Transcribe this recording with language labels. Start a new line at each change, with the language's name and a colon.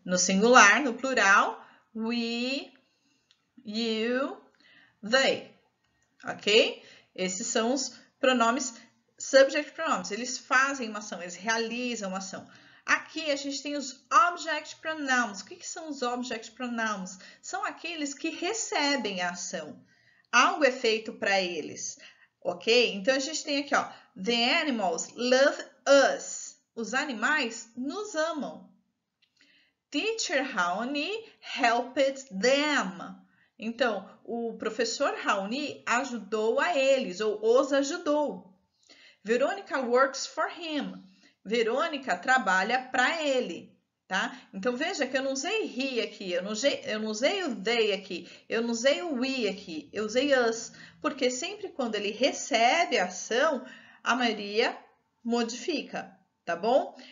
Portuguese: No singular, no plural, we, you, they. Ok? Esses são os pronomes subject pronouns. Eles fazem uma ação, eles realizam uma ação. Aqui a gente tem os object pronouns. O que são os object pronouns? São aqueles que recebem a ação. Algo é feito para eles, ok? Então a gente tem aqui, ó,
English: the animals love us.
Portuguese: Os animais nos amam.
English: Teacher Raoni helped them.
Portuguese: Então, o professor Raoni ajudou a eles, ou os ajudou.
English: Veronica works for him.
Portuguese: Verônica trabalha para ele, tá? Então, veja que eu não usei he aqui, eu não usei o they aqui, eu não usei o we aqui, eu usei us, porque sempre quando ele recebe a ação, a maioria modifica, tá bom?